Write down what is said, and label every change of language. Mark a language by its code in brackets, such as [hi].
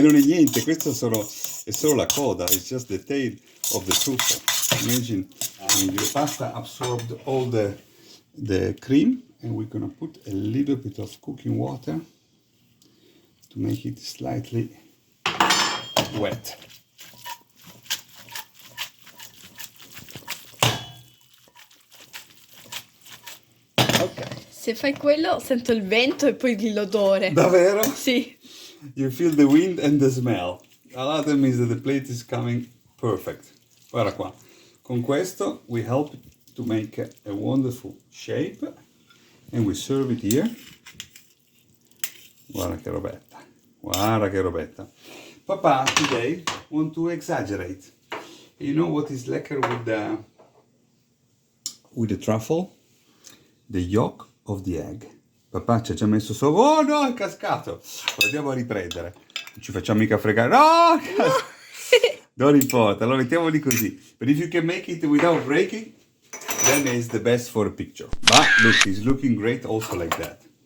[it] Non è niente, questo è solo la coda. [en] It's just the tail of the truffle. Imagine your pasta absorbed all the cream, and we're gonna put a little bit of cooking water to make it slightly wet. Ok. [it] Se fai quello sento il vento e poi l'odore. Davvero? Sì. [en] You feel the wind and the smell. [it] Allora [en] that means that the plate is coming perfect. [it] Guarda qua. Con questo [en] we help to make a wonderful shape and we serve it here. [it] Guarda che robetta. Guarda che robetta. [en] Papà today want to exaggerate. You know what is lekker with the truffle? The yolk of the egg. [it] Papà ci ha già messo sopra. Oh no, è cascato. Lo andiamo a riprendere. Non ci facciamo mica fregare. No! Non importa, allora mettiamoli così. [en] But if you can make it without breaking, then it's the best for a picture. But look, it's looking great also like that.